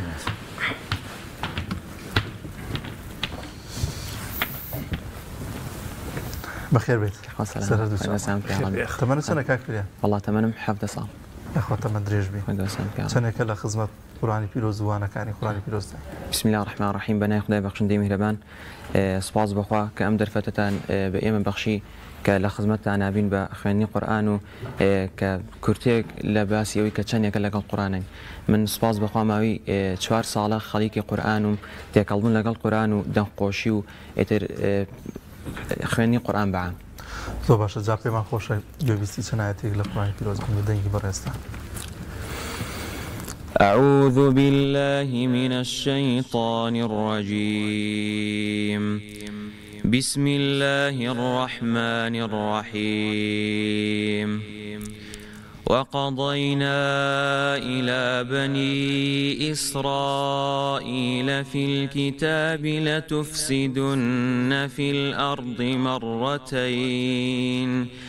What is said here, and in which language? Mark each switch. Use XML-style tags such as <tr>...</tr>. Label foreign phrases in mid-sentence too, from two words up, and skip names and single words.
<ckb>بەخێر بێت. تەمەنە چەندە کاک فرید؟ وەڵڵا تەمەنم 17 ساڵ. یاخوا تەمە درێژ بێ. چەندێکە لە خزمەت قورئانی پیرۆز و وانەکانی قورئانی پیرۆزدا.</ckb> <ar>بسم الله الرحمن الرحیم</ar> <ckb>بەنای خدای بەخشندەی میهرەبان. سپاس بەخوا کە ئەم دەرفەتتان بە ئێمە بەخشی کە لە خزمەتتان نابین بە خوێندنی قورئان و کە کورتێک لە باسی ئەوەی کە چەندێکە لەگەڵ قورئانن. من سپاس بەخوا ماوەی 4 ساڵە خەڵیکی قورئان و تێکەڵبوون لەگەڵ قورئان و دەنگقۆشی و ئیتر خوێندنی قورئان بەعام. زۆر باشە جا پێمان خۆشە گوێبیستی چەند ئایەتێک لە قورئانی پیرۆز بکەین بە دەنگی بەڕێزتان.</ckb> <ar>أعوذ بالله من الشيطان الرجيم بسم الله الرحمن الرحيم وقضينا إلى بني إسرائيل في الكتاب لتفسدن في الأرض مرتين</ar>